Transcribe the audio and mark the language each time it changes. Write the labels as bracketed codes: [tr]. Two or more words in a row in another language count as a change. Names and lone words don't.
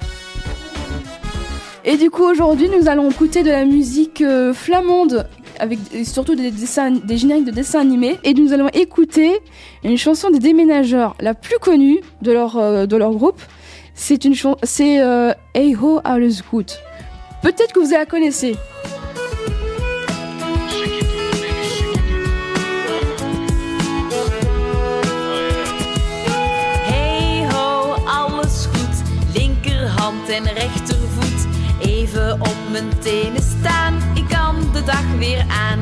[fr] Et du coup, aujourd'hui, nous allons écouter de la musique flamande, avec surtout des génériques de dessins animés. Et nous allons écouter une chanson des Déménageurs, la plus connue de leur groupe. C'est Hey Ho, alles gut. Peut-être que vous la connaissez. [nl] Hey ho, alles goed. Linkerhand en rechtervoet. Even op mijn tenen staan, ik kan de dag weer aan.